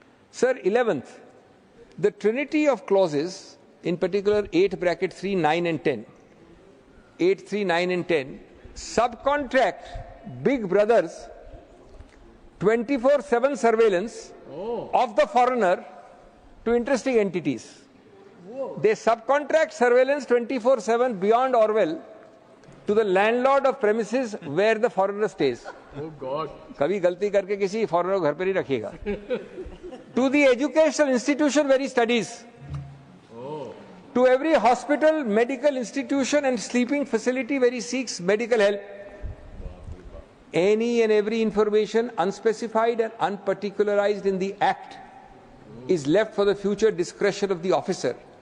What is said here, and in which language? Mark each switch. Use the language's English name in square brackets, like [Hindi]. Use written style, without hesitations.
[English] Sir, 11th, the trinity of clauses, in particular 8 bracket 3, 9 and 10, 8, 3, 9 and 10, subcontract big brothers 24/7 surveillance of the foreigner to interesting entities. They subcontract surveillance 24/7 beyond Orwell to the landlord of premises where the foreigner stays. Oh God! [Hindi] कभी गलती करके किसी foreigner को घर पे नहीं रखिएगा. [English] To the educational institution where he studies. To every hospital, medical institution and sleeping facility where he seeks medical help. Any and every information unspecified and unparticularized in the Act is left for the future discretion of the officer.